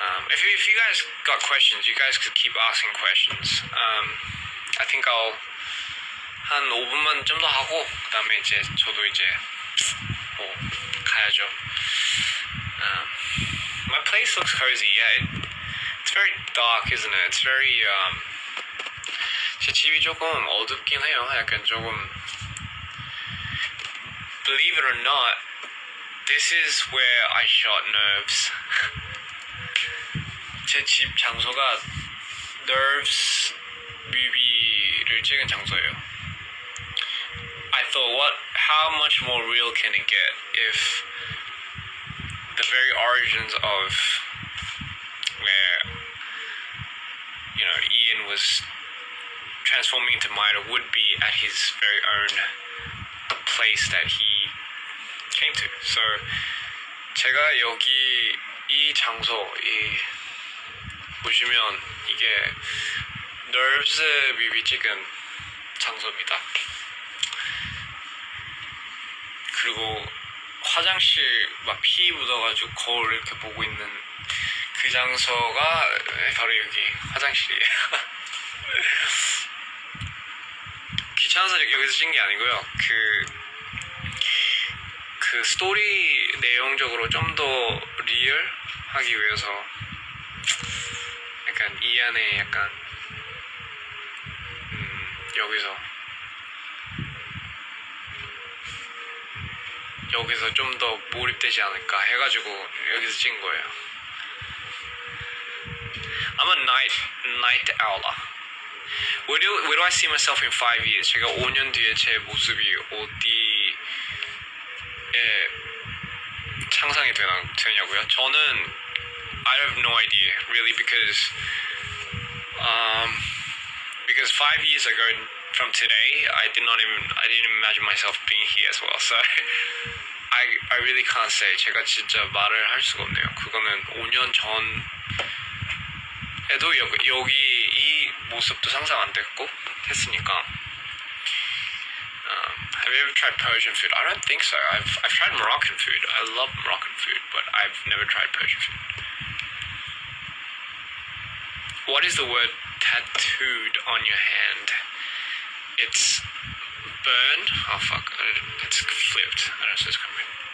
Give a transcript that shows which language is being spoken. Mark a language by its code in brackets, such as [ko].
[en] If you guys got questions, you guys could keep asking questions. I think I'll [ko] 한 5분만 좀 더 하고 그다음에 이제 저도 이제 가야죠. [en] My place looks cozy. Yeah, it's very dark, isn't it? It's very [ko] 제 집이 조금 어둡긴 해요. 약간 조금. [en] Believe it or not, this is where I shot Nerves. [ko] 제 집 장소가 Nerves 뮤비를 찍은 장소예요. [en] I thought, how much more real can it get if the very origins of where Ian was transforming into Mida would be at his very own place that he came to. So [ko] 제가 여기 이 장소 보시면 이게 nerves 뮤비 찍은 장소입니다. 그리고 화장실 막 피 묻어가지고 거울 이렇게 보고 있는 그 장소가 바로 여기 화장실이에요. 귀찮아서 여기서 찍은 게 아니고요. 그 스토리 내용적으로 좀 더 리얼하기 위해서 약간 이 안에 약간 여기서 좀 더 몰입되지 않을까 해가지고 여기서 찍은 거예요. [en] I'm a night owl. Where do I see myself in 5 years? [ko] 제가 5년 뒤에 제 모습이 어디에 상상이 되냐고요? 저는 [en] I have no idea really because 5 years ago from today I didn't imagine myself being here as well. So I really can't say. [ko] 제가 진짜 말을 할 수가 없네요. 그거는 5년 전에도 여기 이 모습도 상상 안 했으니까. [en] Have you ever tried Persian food? I don't think so. I've tried Moroccan food. I love Moroccan food, but I've never tried Persian food. What is the word tattooed on your hand? It's burn. Oh fuck! It's flipped. I don't know if it's coming.